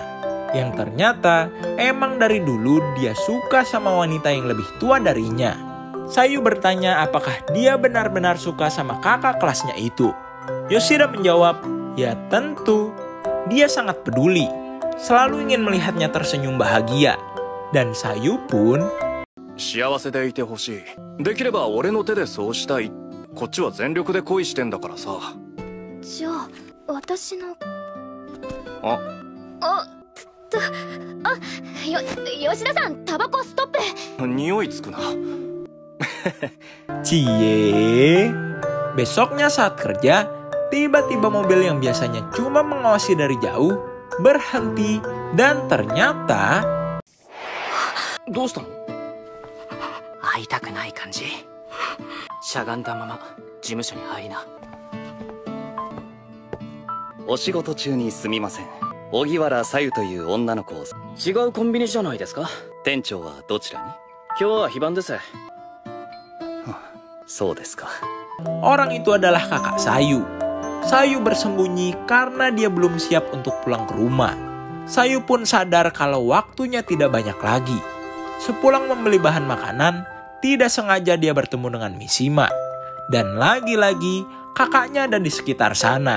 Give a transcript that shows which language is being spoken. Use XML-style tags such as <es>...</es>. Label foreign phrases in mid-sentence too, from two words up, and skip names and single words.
<id>Yang ternyata, emang dari dulu dia suka sama wanita yang lebih tua darinya. Sayu bertanya apakah dia benar-benar suka sama kakak kelasnya itu. Yoshida menjawab, ya tentu. Dia sangat peduli. Selalu ingin melihatnya tersenyum bahagia. Dan Sayu pun,</id> <ja>幸せでいてほしい。できれば俺の手でそうしたい。こっちは全力で恋してんだからさ。じゃあ私のあ、吉田さん、タバコストップ。匂いつくな。</ja> <id>cie. Besoknya saat kerja, tiba-tiba mobil yang biasanya cuma mengawasi dari jauh berhenti dan ternyata</id> <ja>どうしたの？会いたくない感じ。しゃがんだまま事務所に入りな。お仕事中にすみません。荻原さゆという女の子を。違うコンビニじゃないですか。店長はどちらに？今日は非番です。そうですか。</ja> <id>orang itu adalah kakak Sayu. Sayu bersembunyi karena dia belum siap untuk pulang ke rumah. Sayu pun sadar kalau waktunya tidak banyak lagi. Sepulang membeli bahan makanan, tidak sengaja dia bertemu dengan Mishima. Dan lagi-lagi kakaknya ada di sekitar sana.</id>